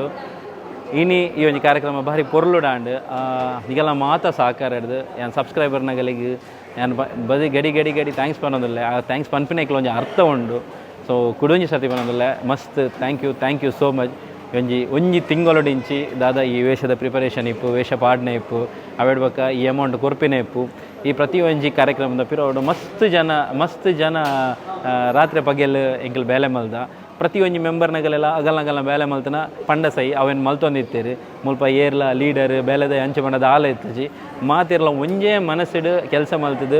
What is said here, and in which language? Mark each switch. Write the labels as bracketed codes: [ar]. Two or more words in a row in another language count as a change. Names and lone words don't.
[tcy] ಇನಿ ಈ ಒಂಜಿ ಕಾರ್ಯಕ್ರಮ ಭಾರಿ ಪೊರ್ಲುಡಾಂಡು ಈಗೆಲ್ಲ ಮಾತ ಸಹಕಾರ ಹಿಡ್ದು ಯಾನ್ ಸಬ್ಸ್ಕ್ರೈಬರ್ನಗಳಿಗೆ ಯಾನ್ ಬದಿ ಗಡಿ ಥ್ಯಾಂಕ್ಸ್ ಪನ್ನೋದಿಲ್ಲ. ಆ ಥ್ಯಾಂಕ್ಸ್ ಪನ್ಪಿನಕ್ಲ ಒಂಜಿ ಅರ್ಥ ಉಂಡು. ಸೊ ಕುಡೊಂಜಿ ಸರ್ತಿ ಪನ್ನೋದಿಲ್ಲ. [en] ಮಸ್ತ್ thank you so much. [tcy] ಒಂಜಿ ತಿಂಗಳೊಡಿಂಚಿ ದಾದ ಈ ವೇಷದ ಪ್ರಿಪರೇಷನ್ ಇಪ್ಪು, ವೇಷ ಪಾಡ್ನೆ ಇಪ್ಪು, ಅವೇಡ್ಬೇಕ ಈ ಅಮೌಂಟ್ ಕೊರ್ಪಿನ ಇಪ್ಪು, ಈ ಪ್ರತಿ ಒಂಜಿ ಕಾರ್ಯಕ್ರಮದ ಪಿರೋಡು ಮಸ್ತ್ ಜನ ರಾತ್ರಿ ಪಗೆಲ್ ಎಂಕಲ್ ಬೇಲೆ ಮಲ್ದ. ಪ್ರತಿ ಒಂಜಿ ಮೆಂಬರ್ನಗಲೆಲ್ಲ ಅಗಲ್ನಗಲ್ನ ಬೇಲೆ ಮಲ್ತನ ಪಂಡ ಸೈ ಅವೇನು ಮಲ್ತೊಂದಿತ್ತೇರಿ ಮುಲ್ಪ ಏರ್ಲ ಲೀಡರ್ ಬೇಲೆದ ಅಂಚೆ ಪಂಡದ ಆಲ ಇತ್ತಜಿ ಮಾತಿರ್ಲ ಒಂಜೇ ಮನಸ್ಸಿಡು ಕೆಲಸ ಮಲ್ತದು.